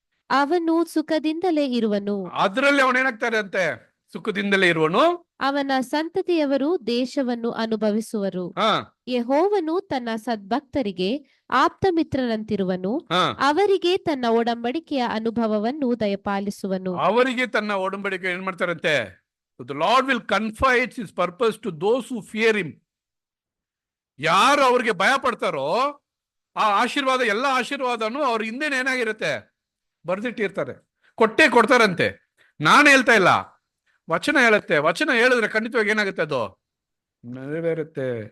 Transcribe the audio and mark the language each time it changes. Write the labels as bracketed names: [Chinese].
[Kannada] ಅವನು ಸುಖದಿಂದಲೇ ಇರುವನು, ಅದರಲ್ಲಿ ಅವನೇನಾಗ್ತಾರೆ ಅಂತೆ, ಸುಖದಿಂದಲೇ ಇರುವನು. ಅವನ ಸಂತತಿಯವರು ದೇಶವನ್ನು ಅನುಭವಿಸುವರು. ಯೆಹೋವನು ತನ್ನ ಸದ್ಭಕ್ತರಿಗೆ ಆಪ್ತ ಮಿತ್ರರಂತಿರುವನು, ಅವರಿಗೆ ತನ್ನ ಒಡಂಬಡಿಕೆಯ ಅನುಭವವನ್ನು ದಯಪಾಲಿಸುವನು. ಅವರಿಗೆ ತನ್ನ ಒಡಂಬಡಿಕೆ ಏನ್ ಮಾಡ್ತಾರಂತೆ, [English] the Lord will confide his purpose to those who fear him. [Kannada] ಯಾರು ಅವ್ರಿಗೆ ಭಯ ಪಡ್ತಾರೋ ಆ ಆಶೀರ್ವಾದ, ಎಲ್ಲ ಆಶೀರ್ವಾದನು ಅವ್ರ ಹಿಂದೆನೇ ಏನಾಗಿರುತ್ತೆ, ಬರ್ದಿಟ್ಟಿರ್ತಾರೆ, ಕೊಡ್ತಾರಂತೆ. ನಾನು ಹೇಳ್ತಾ ಇಲ್ಲ, ವಚನ ಹೇಳುತ್ತೆ. ವಚನ ಹೇಳಿದ್ರೆ ಖಂಡಿತವಾಗಿ ಏನಾಗುತ್ತೆ, ಅದು ನೆರವೇರುತ್ತೆ.